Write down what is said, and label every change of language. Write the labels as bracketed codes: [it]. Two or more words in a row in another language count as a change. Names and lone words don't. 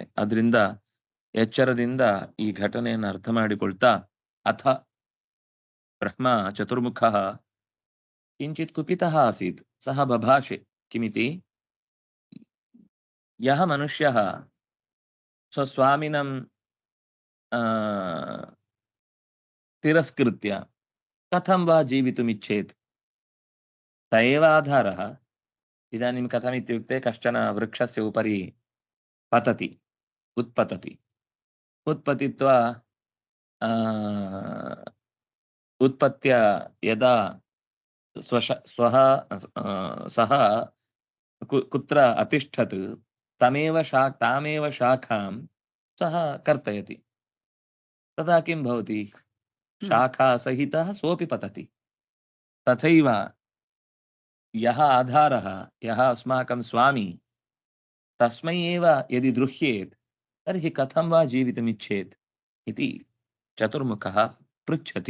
[kn] ಅದರಿಂದ ಎಚ್ಚರದಿಂದ ಈ ಘಟನೆಯನ್ನು ಅರ್ಥ ಮಾಡಿಕೊಳ್ತಾ, [sa] ಅಥ ಬ್ರಹ್ಮ ಚತುರ್ಮುಖ ಕಿಂಚಿತ್ ಕುಪಿತಃ ಆಸೀತ್ ಸಹ ಬಭಾಷೆ ಕಿಮಿತಿ ಯಹ ಮನುಷ್ಯಃ ಸ್ವಸ್ವಾಮಿನಂ ತಿರಸ್ಕೃತ್ಯ ಕಥಂ ವಾ ಜೀವಿತುಮಿಚ್ಛೇತ್ ಸ ಏವ ಆಧಾರಃ. ಇದಾನಿಂ ಕಥಮಿತ್ಯುಕ್ತೆ ಕಶ್ಚನ ವೃಕ್ಷಸ್ಯ ಉಪರಿ ಪತತಿ ಉತ್ಪತತಿ ಉತ್ಪತಿತ್ವ ಉತ್ಪತ್ಯ ಯದಾ ಸ್ವಹ ಸಹ ಕುತ್ರ ಅತಿಷ್ಠತ್ ತಾಮೇವ ಶಾಖಾಂ ಸಹ ಕರ್ತಯತಿ. ತದಾ ಕಿಂ ಭವತಿ? ಶಾಖಾ ಸಹಿತಃ ಸೋಪಿ ಪತತಿ. ತಥೈವ ಯಹ ಆಧಾರಃ ಯಹ ಅಸ್ಮಾಕಂ ಸ್ವಾಮಿ ತಸ್ಮೈ ಏವ ಯದಿ ದೃಹ್ಯೇತ್ ತರ್ಹಿ ಕಥಂ ವಾ ಜೀವಿತುಮಿಚ್ಛೇತ್ ಇತಿ ಚತುರ್ಮುಖಃ ಪೃಚ್ಛತಿ.